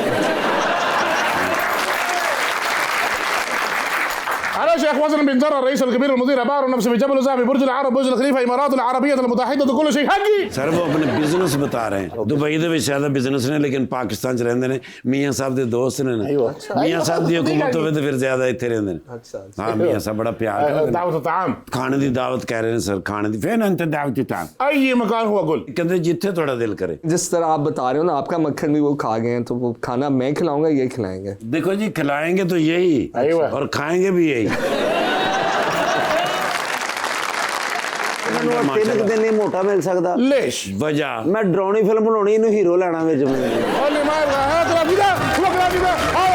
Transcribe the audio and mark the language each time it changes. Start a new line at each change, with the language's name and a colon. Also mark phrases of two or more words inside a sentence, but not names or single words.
Arabic: انا شيخ وزن بن جرة الرئيس الكبير المدير عبارة نفسه في جبل زابي برج العرب برج الخليفة الامارات العربية المتحدة كل شيء حقي।
Punjabi: ਸਰ ਉਹ ਆਪਣੇ ਬਿਜ਼ਨਸ ਬਤਾ ਰਹੇ ਹਨ। ਦੁਬਈ ਦੇ ਵਿੱਚ ਜ਼ਿਆਦਾ ਬਿਜ਼ਨਸ ਨੇ ਲੇਕਿਨ ਪਾਕਿਸਤਾਨ 'ਚ ਰਹਿੰਦੇ ਨੇ। ਮੀਆਂ ਸਾਹਿਬ ਦੇ ਦੋਸਤ ਨੇ ਨਾ। ਮੀਆਂ ਸਾਹਿਬ ਦੀ ਹਕੂਮਤ ਹੋਵੇ ਤਾਂ ਫਿਰ ਜ਼ਿਆਦਾ ਇੱਥੇ ਰਹਿੰਦੇ ਨੇ। ਹਾਂ ਮੀਆਂ ਸਾਹਿਬ ਬੜਾ ਪਿਆਰ ਕਰਦੇ ਨੇ।
Arabic: دعوة الطعام
Punjabi: ਖਾਣੇ ਦੀ ਦਾਵਤ ਕਹਿ ਰਹੇ ਨੇ ਸਰ। ਖਾਣੇ ਦੀ ਫੇਰ ਅੰਤ ਦਾਵਤ ਦੀ ਤਾਂ
Arabic: اي مكان هو قول
Punjabi: ਕਹਿੰਦੇ ਜਿੱਥੇ ਤੁਹਾਡਾ ਦਿਲ ਕਰੇ।
Urdu: جس طرح آپ بتا رہے ہو نا، آپ کا مکھن بھی وہ کھا گئے ہیں، تو وہ کھانا میں کھلاؤں گا، یہ کھلائیں گے. دیکھو جی کھلائیں گے تو یہی اور کھائیں گے بھی یہی.
Punjabi: ਮੈਨੂੰ 3 ਦਿਨ ਨਹੀਂ ਮੋਟਾ ਮਿਲ ਸਕਦਾ।
Arabic: ليش
Urdu: वजह
Punjabi: ਮੈਂ ਡਰਾਉਣੀ ਫਿਲਮ ਬਣਾਉਣੀ, ਇਹਨੂੰ ਹੀਰੋ ਲੈਣਾ ਵਿੱਚ ਮੈਂ।
Arabic: قول لي ما يبغى هات كذا